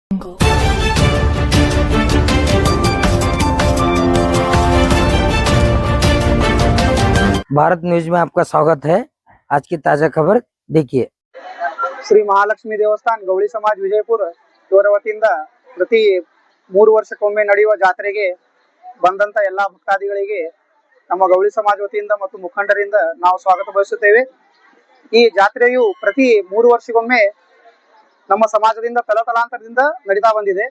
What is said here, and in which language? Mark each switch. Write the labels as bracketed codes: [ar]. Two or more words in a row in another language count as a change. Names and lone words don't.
[hi] भारत न्यूज में आपका स्वागत है। आज की ताजा खबर देखिए। [kn] ಶ್ರೀ ಮಹಾಲಕ್ಷ್ಮಿ ದೇವಸ್ಥಾನ ಗೌಳಿ ಸಮಾಜ ವಿಜಯಪುರ ಇವರ ವತಿಯಿಂದ ಪ್ರತಿ 3 ವರ್ಷಕ್ಕೊಮ್ಮೆ ನಡೆಯುವ ಜಾತ್ರೆಗೆ ಬಂದಂತ ಎಲ್ಲಾ ಭಕ್ತಾದಿಗಳಿಗೆ ನಮ್ಮ ಗೌಳಿ ಸಮಾಜ ವತಿಯಿಂದ ಮತ್ತು ಮುಖಂಡರಿಂದ ನಾವು ಸ್ವಾಗತ ಬಯಸುತ್ತೇವೆ। ಈ ಜಾತ್ರೆಯು ಪ್ರತಿ 3 ವರ್ಷಕ್ಕೊಮ್ಮೆ ನಮ್ಮ ಸಮಾಜದಿಂದ ತಲತಲಾಂತರದಿಂದ ನಡೀತಾ ಬಂದಿದೆ।